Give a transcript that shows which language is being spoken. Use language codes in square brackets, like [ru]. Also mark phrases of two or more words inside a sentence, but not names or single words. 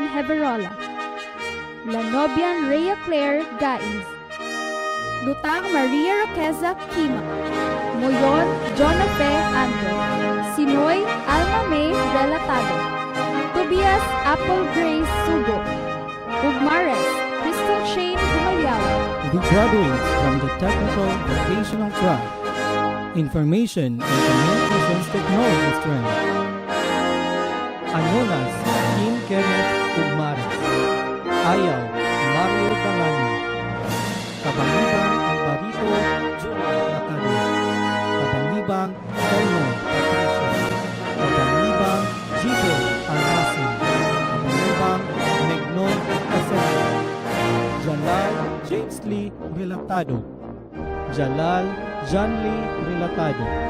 [en] Heverola, Lanobian Rhea Claire Gaiz, Lutang Maria Roqueza Kima, Moyon Jonafe Andro, Sinoy Alma May Relatado, Tobias Apple Grace Sugo, Ugmares Crystal Shane Humayawa. The graduates from the Technical Vocational Track, Information and Communications Technology Strand. Anonas Kim Kenneth Ugmares, Ayaw Mario Tangani, Kabangibang Alvarito Julia Lacado, Kabangibang Telmo Patricio, Kabangibang Gito Armasin, Kabangibang Megnon Casella, Jalal James Lee Relatado, Jalal John Lee Relatado,